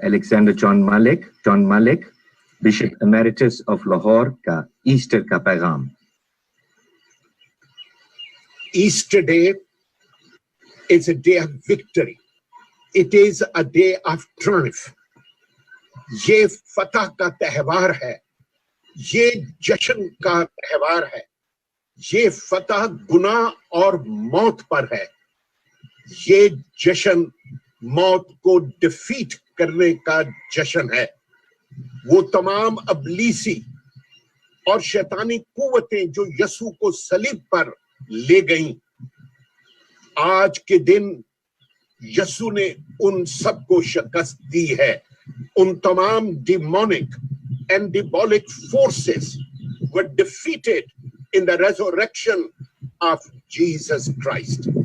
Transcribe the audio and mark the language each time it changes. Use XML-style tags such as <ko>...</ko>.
<en>Alexander John Malik, Bishop Emeritus of Lahore</en> <ur>کا Easter کا پیغام.</ur> <en>Easter Day is a day of victory. It is a day of triumph.</en> <ur>یہ فتح کا تہوار ہے, یہ جشن کا تہوار ہے. یہ فتح گناہ اور موت پر ہے. یہ جشن موت کو ڈیفیٹ کرنے کا جشن ہے. وہ تمام ابلیسی اور شیطانی قوتیں جو یسوع کو صلیب پر لے گئیں, آج کے دن یسوع نے ان سب کو شکست دی ہے. ان تمام</ur> <en>demonic and diabolic forces were defeated in the resurrection of Jesus Christ.</en>